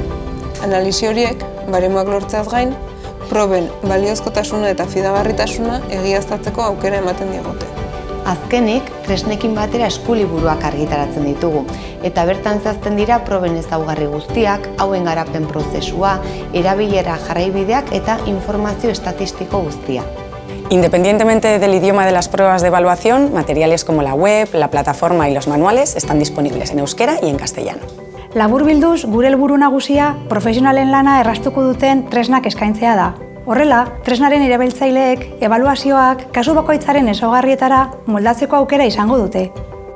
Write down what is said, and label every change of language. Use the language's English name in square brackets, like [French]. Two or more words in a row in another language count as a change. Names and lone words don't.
[Basque] Analisi horiek, baremoak lortzeaz gain, proben baliozkotasuna eta fidagarritasuna egiaztatzeko aukera ematen digute. Azkenik, tresnekin batera eskuliburuak argitaratzen ditugu, eta bertan zehazten dira proben ezaugarri guztiak, hauen garapen prozesua, erabilera jarraibideak eta informazio estatistiko guztia. [Spanish] Independientemente del idioma de las pruebas de evaluación, materiales como la web, la plataforma y los manuales están disponibles en euskera y en castellano. [Basque] Laburbilduz, gure helburu nagusia profesionalen lana erraztuko duten tresnak eskaintzea da. Horrela, tresnaren erabiltzaileek ebaluazioak kasu bakoitzaren ezaugarrietara moldatzeko aukera izango dute.